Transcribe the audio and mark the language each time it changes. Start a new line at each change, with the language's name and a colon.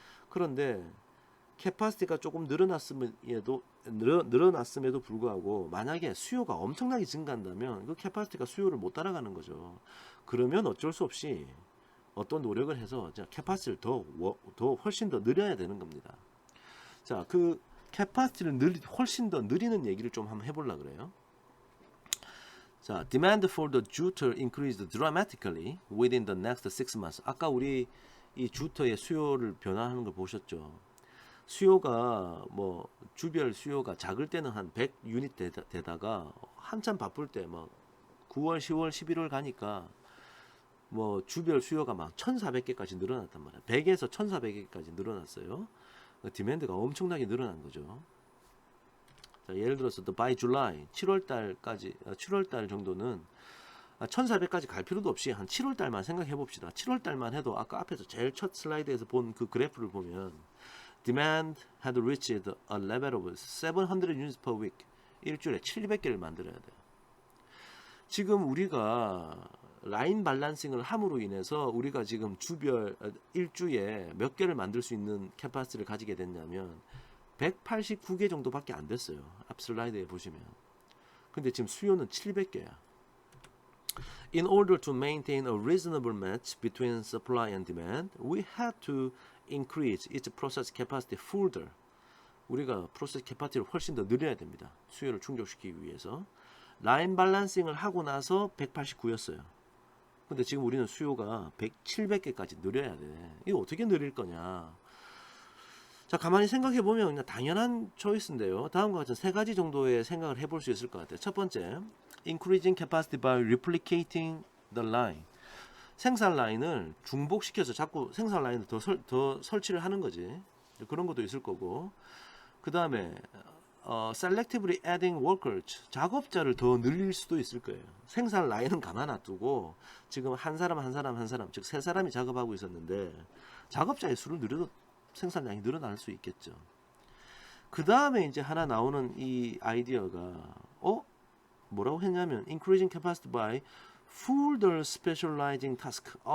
Korean: 그런데 캐파시티가 조금 늘어났음에도 불구하고 만약에 수요가 엄청나게 증가한다면 그 캐파시티가 수요를 못 따라가는 거죠. 그러면 어쩔 수 없이 어떤 노력을 해서 캐파시티를 훨씬 더 늘려야 되는 겁니다. 자, 그 캐파시티를 훨씬 더 늘리는 얘기를 좀 한번 해보려고 그래요. 자,
English: demand for the juter increased dramatically within the next 6 months.
Korean: 아까 우리 이 주터의 수요를 변화하는 걸 보셨죠. 수요가 뭐 주별 수요가 작을 때는 한 100유닛 되다가 한참 바쁠 때 막 9월, 10월, 11월 가니까 뭐 주별 수요가 막 1,400개까지 늘어났단 말이야. 100에서 1,400개까지 늘어났어요. 디맨드가 엄청나게 늘어난 거죠. 자, 예를 들어서
English: by July
Korean: 7월 달 정도는 1,400까지 갈 필요도 없이 한 7월 달만 생각해 봅시다. 7월 달만 해도 아까 앞에서 제일 첫 슬라이드에서 본 그 그래프를 보면
English: demand had reached a level of 700 units per week.
Korean: 일주일에 700개를 만들어야 돼요. 지금 우리가 라인 밸런싱을 함으로 인해서 우리가 지금 주별 일주에 몇 개를 만들 수 있는 캐파시티를 가지게 됐냐면 189개 정도밖에 안 됐어요. 앞 슬라이드에 보시면. 근데 지금 수요는 700개야.
English: In order to maintain a reasonable match between supply and demand, we had to increase its process capacity further.
Korean: 우리가 프로세스 캐파시티를 훨씬 더 늘려야 됩니다. 수요를 충족시키기 위해서. 라인 밸런싱을 하고 나서 189였어요. 근데 지금 우리는 수요가 700개까지 늘려야 돼. 이거 어떻게 늘릴 거냐? 자, 가만히 생각해 보면 그냥 당연한 초이스인데요. 다음과 같은 세 가지 정도의 생각을 해볼 수 있을 것 같아요. 첫 번째,
English: increasing capacity by replicating the line.
Korean: 생산 라인을 중복시켜서 자꾸 생산 라인을 더 설치를 하는 거지. 그런 것도 있을 거고. 그 다음에
English: selectively adding workers.
Korean: 작업자를 더 늘릴 수도 있을 거예요. 생산 라인은 가만 놔두고 지금 한 사람, 즉 세 사람이 작업하고 있었는데 작업자의 수를 늘려도 생산량이 늘어날 수 있겠죠. 그 다음에 이제 하나 나오는 이 아이디어가 뭐라고 했냐면
English: increasing capacity by further specializing task.